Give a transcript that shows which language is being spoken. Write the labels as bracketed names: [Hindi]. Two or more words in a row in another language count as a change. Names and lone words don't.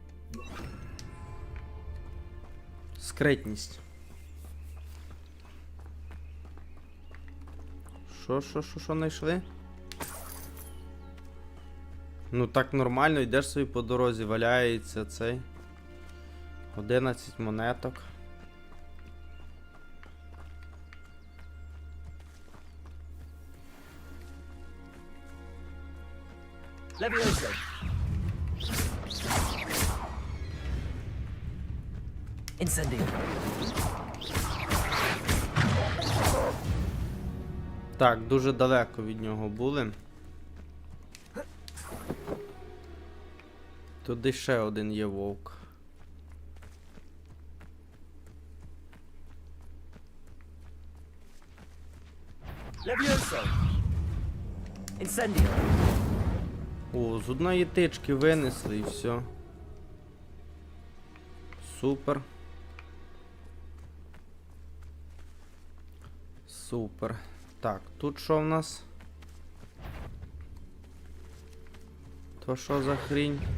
[Ukrainian] Скритність. Що знайшли? Ну так нормально, йдеш собі по дорозі, валяється цей. 11 монеток. Levioso. Incendio. Так, дуже далеко від нього були. Туди ще один є вовк. Levioso. Incendio. О, з одної тички винесли і все. Супер. Супер. Так, тут що в нас? То що за хрінь?